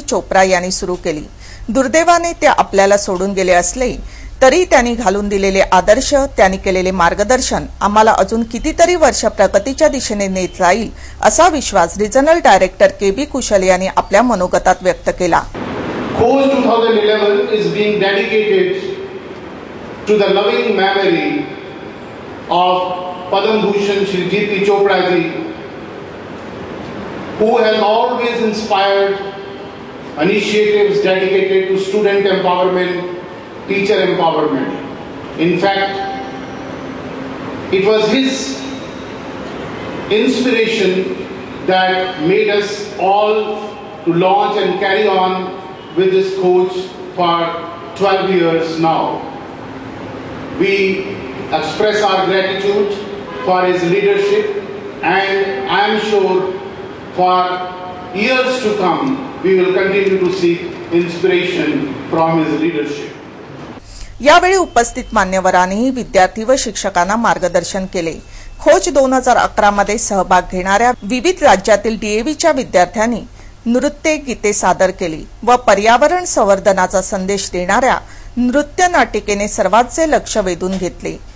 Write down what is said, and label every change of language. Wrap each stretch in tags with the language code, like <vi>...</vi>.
<mr>चोप्रा यांनी सुरू केली. दुर्दैवाने ते आपल्याला सोडून गेले असले तरी त्यांनी घालून दिलेले आदर्श, त्यांनी केलेले मार्गदर्शन आम्हाला अजून कितीतरी वर्ष प्रगतीच्या दिशेने नेत राहील असा विश्वास रिजनल डायरेक्टर के.बी. कुशल यांनी आपल्या मनोगतात व्यक्त केला.</mr> <en>Khoz 2011 is being dedicated to the loving memory of Padma Bhushan Shri G.P. Chopra ji, who has always inspired initiatives dedicated to student empowerment, teacher empowerment. In fact, it was his inspiration that made us all to launch and carry on with this coach for 12 years now. We express our gratitude for his leadership and I am sure for years to come we will continue to seek inspiration from his leadership.</en> <mr>यावेळी उपस्थित मान्यवरांनी विद्यार्थी व शिक्षकांना मार्गदर्शन केले. खोज 2011 मध्ये सहभाग घेणाऱ्या विविध राज्यातील डीएव्हीच्या विद्यार्थ्यांनी नृत्य गीते सादर केली व पर्यावरण संवर्धनाचा संदेश देणाऱ्या नृत्य नाटिकेने सर्वांचे लक्ष वेधून घेतले.</mr>